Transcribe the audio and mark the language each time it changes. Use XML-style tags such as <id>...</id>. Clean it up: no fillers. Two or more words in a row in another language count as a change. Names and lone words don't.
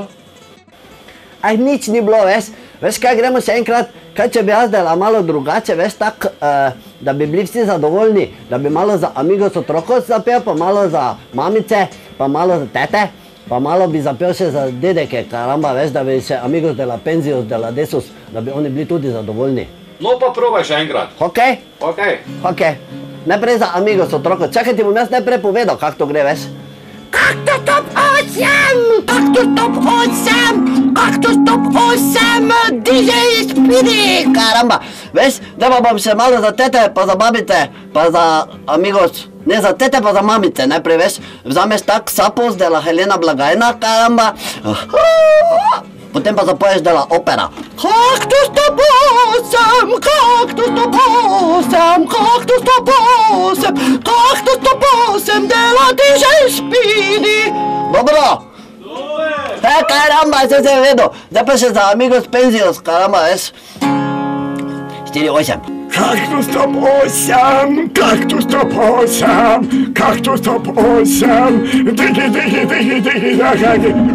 <sl>Aj, nič ni bilo, veš. Veš kaj, gremo še enkrat, kaj če bi jaz dela malo drugače, veš, tak, da bi bili vsi zadovoljni, da bi malo za Amigos otrokov zapel, pa malo za mamice, pa malo za tete, pa malo bi zapel še za dedeke, karamba, veš, da bi še</sl> <es>Amigos de la Penzios, de la Desus,</es> <sl>da bi oni bili tudi zadovoljni. No pa probaj še enkrat. Okej? Okej. Okej. Najprej za Amigos otrokov, čakaj ti bom jaz najprej povedal, kako to gre, veš. Kaktus top 8, kaktus top 8, kaktus top 8, DJ Spidi, karamba. Veš, da pa bom še malo za tete, pa za babice, pa za Amigos, ne za tete, pa za mamice, najprej, veš, vzameš tak sapos</sl> <es>de la Helena Blagajna,</es> <sl>karamba, potem pa zapoješ</sl> <es>de la opera.</es> <sl>Kaktus top 8, kaktus top 8, kaktus top 8, kaktus top 8,</sl> <es>de la DJ Spidi.</es> <sl>Dobro? Karamba, se vedel. Zdaj pa še za Amigos Penzios, karamba, veš. 4-8. Kaktus top 8, kaktus top 8, kaktus top 8, digi.</sl>